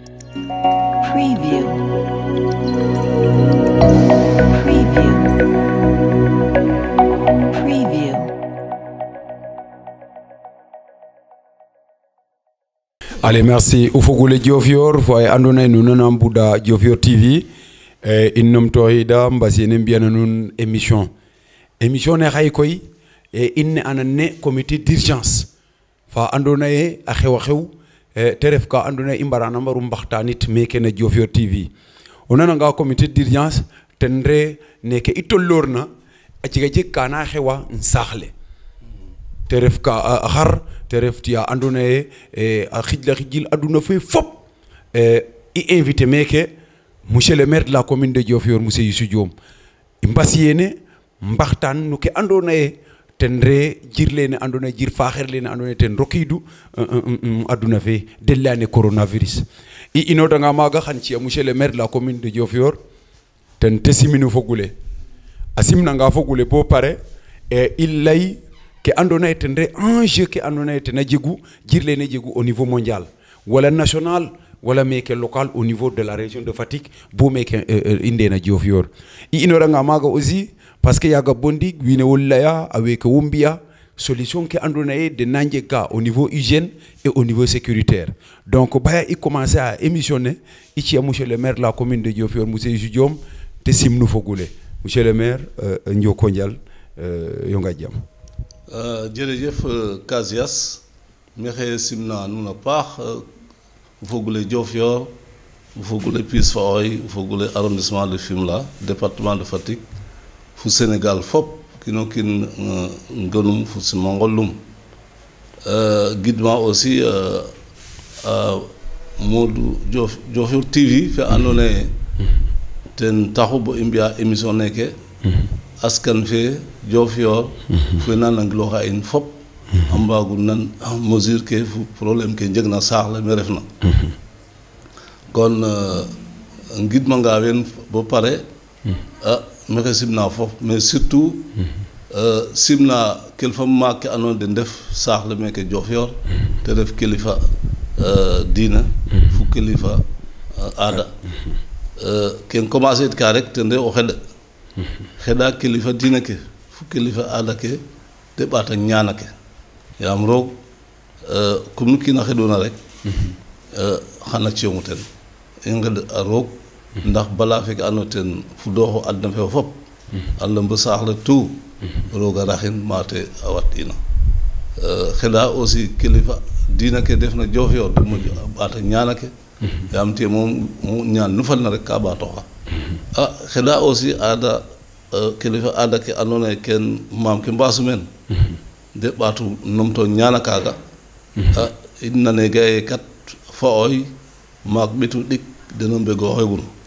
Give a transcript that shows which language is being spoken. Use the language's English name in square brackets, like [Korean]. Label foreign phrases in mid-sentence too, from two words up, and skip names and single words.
[English] Preview. Preview. Preview. [French] Allez, merci. [Serer] Ufogule Diofior, foye andona nous nanam Bouddha Diofior TV. Innom tohida mbasi nembiana nun émission. Émission ne xay koy inne anane [French] comité d'urgence. [Serer] Fa andona a xew teref ka andona imbarana mbaru mbaxtanit meke na Diofior TV. Onana nga [French] comité d'urgence [Serer] tendre neke itollorna a ciga jek kana xewa nsaxle. Teref ka xar teref tia andona a xidla xidil aduna fe fop i invité meke [French] monsieur le maire de la commune de Diofior monsieur Youssou Diom [Serer] mbasiyene mbaxtan no ke andona tenre jirlene andona jir faxerlene andona ten rokidu aduna fe delane coronavirus i inoda nga maga xan ci [French] monsieur le maire de la commune de Diofior [Serer] ten tesiminu fogule asimna nga fogule bo pare il lay ke andona tenre enjeu ke andona tena jegu jirlene jegu [French] au niveau mondial [Serer] wala national wala meke local au [French] niveau de la région de Fatick [Serer] bo meke indena Diofior i inora nga maga aussi [French] parce que [Serer] yaga bondi wine wolaya avec wombia solution ke andona de nanje ka [French] au niveau hygiène et au niveau sécuritaire donc [Serer] baya i [French] commencer à émissionner ici à monsieur le maire de la commune de Diofior monsieur Youssou Diom [Serer] te simnu fogule [French] monsieur le maire [Serer] Ndioko Ndial yonga jam jërëjëf Kazias mexe simna nuna paax fogule Diofior fogule Pis Faoy fogule [French] arrondissement de Fimela département de Fatick [Serer] fu Sénégal fop kino kin ngonum fu si mangolum guidement aussi Modou Diofior TV fe andona ten taxu bo i mbiya émission neke askan fe Diofior fe na nangilooxa in fop a mbaagu nan mesure ke fu problème ke njeg na saax le me refna kon ngidmanga wen bo pare mexe simna fop [French] mais surtout [Serer] simna kilifa maak ke andoona den ndef saax le meke Diofior te ref kilifa diina fu kilifa aada ken commencer it ka rek ten re o xeɗa kilifa diina ke fu kilifa aada ke te ɓaata ñaana ke yaam roog comme nu kiina xeɗuna rek xana ci'ongu ten i nqeɗ a roog ndax bala feke ando ten fudooxo adna fe fop a lembo saax [French] le tout [Serer] rooga raxin mate a wat ina xeɗa aussi kilifa diina ke defna Diofior de moƴo a ɓaata ñaana ke yaam te moom ñaan nu falna rek ka ɓaatoxa xeɗa aussi aada kilifa aada ke andoona yee ken maam ke mbaasu meen de ɓaatu numto ñaana kaaga i nane ga ye kat fa'oy maak ɓetu ɗik deno mbegooxegun